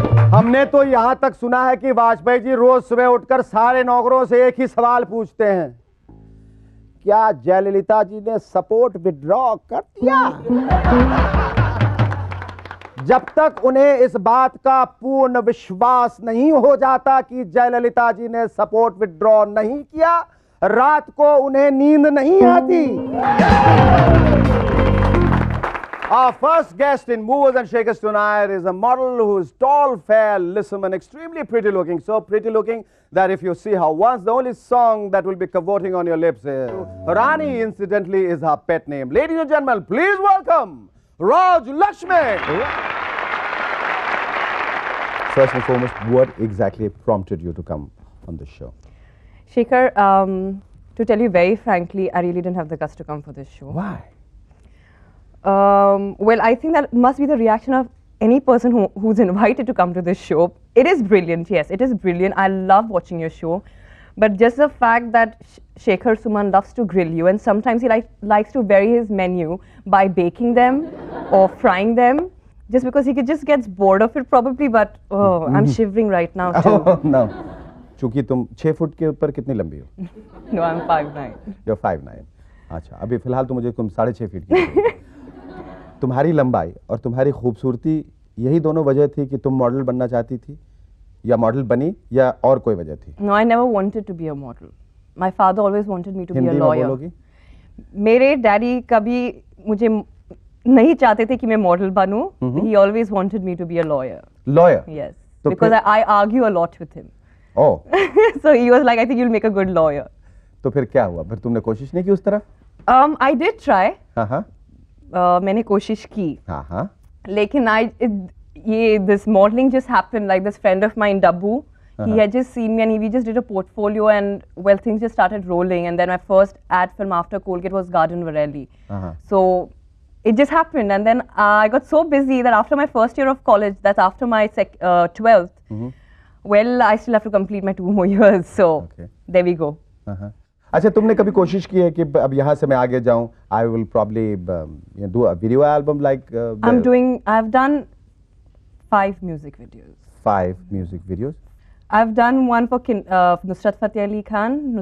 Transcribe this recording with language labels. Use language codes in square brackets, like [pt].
[hi] हमने तो यहां तक सुना है कि वाजपेयी जी रोज सुबह उठकर सारे नौकरों से एक ही सवाल पूछते हैं, क्या जयललिता जी ने सपोर्ट विड्रॉ कर दिया? जब तक उन्हें इस बात का पूर्ण विश्वास नहीं हो जाता कि जयललिता जी ने सपोर्ट विड्रॉ नहीं किया, रात को उन्हें नींद नहीं आती। [en] Our first guest in Movers and Shakers tonight is a model who is tall, fair, lissom, and extremely pretty looking. So pretty looking that if you see her once, the only song that will be cavorting on your lips is Rani, incidentally, is her pet name. Ladies and gentlemen, please welcome Raj Lakshmi. First and foremost, what exactly prompted you to come on the show? Shekhar, to tell you very frankly, I really didn't have the guts to come for this show. Why? Well, I think that must be the reaction of any person who's invited to come to this show. It is brilliant, yes, it is brilliant. I love watching your show. But just the fact that Shekhar Suman loves to grill you, and sometimes he likes to vary his menu by baking them or frying them, just because he just gets bored of it probably, but oh, I'm shivering right now too. Oh, no. [hi] चूंकि तुम 6 foot के ऊपर कितनी लंबी हो? [en] No, I'm 5'9". You're 5'9". [hi] अच्छा, अभी फिलहाल तो मुझे तुम 6.5 फीट की हो। तुम्हारी लंबाई और तुम्हारी खूबसूरती, यही दोनों वजह थी कि तुम मॉडल बनना चाहती थी, या मॉडल बनी, या और कोई वजह थी? [en] No, I never wanted to be a model. My father always wanted me to be a [hi] Hindi में [en] lawyer. [hi] बोलोगी? मेरे डैडी कभी मुझे नहीं चाहते थे कि मैं model बनूं. [en] He always wanted me to be a lawyer. Lawyer? Yes. [hi] तो [en] Because [hi] फिर- [en] I argue a lot with him. Oh, So he was like, I think you'll make a good lawyer. [hi] तो फिर क्या हुआ? फिर तुमने कोशिश नहीं की उस तरफ? [en] I did try. [hi] हाँ हाँ मैंने कोशिश की. हाँ हाँ लेकिन [en] this modeling just happened. Like this friend of mine, Dabbu, he had just seen me and we just did a portfolio, and well, things just started rolling. And then my first ad film after Colgate was Garden Varelli. [hi] हाँ [en] So it just happened, and then I got so busy that after my first year of college, that's after my 12th, well, I still have to complete my 2 more years. So Okay. there we go. [hi] हाँ। अच्छा, तुमने कभी कोशिश की है कि अब यहाँ से मैं आगे जाऊँ? [en] I will probably do a video album like I've done 5 music videos. 5 music videos. I've done one for Nusrat Fateh Ali Khan,